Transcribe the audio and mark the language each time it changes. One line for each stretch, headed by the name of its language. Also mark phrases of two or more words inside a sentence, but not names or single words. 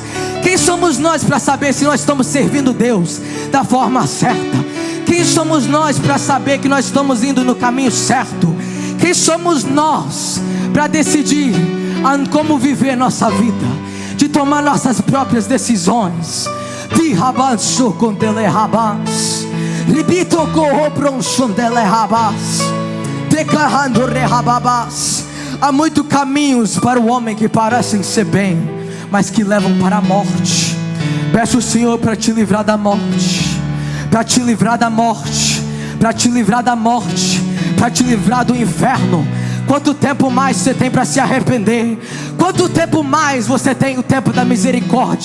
Portuguese: Quem somos nós para saber se nós estamos servindo Deus da forma certa? Quem somos nós para saber que nós estamos indo no caminho certo? Quem somos nós para decidir como viver nossa vida, de tomar nossas próprias decisões? De rabanso com delerabas, ribito corrobronson delerabas, declarando rehababas. Há muitos caminhos para o homem que parecem ser bem, mas que levam para a morte. Peço o Senhor para te livrar da morte, para te livrar da morte, para te livrar da morte, para te livrar do inferno. Quanto tempo mais você tem para se arrepender? Quanto tempo mais você tem o tempo da misericórdia?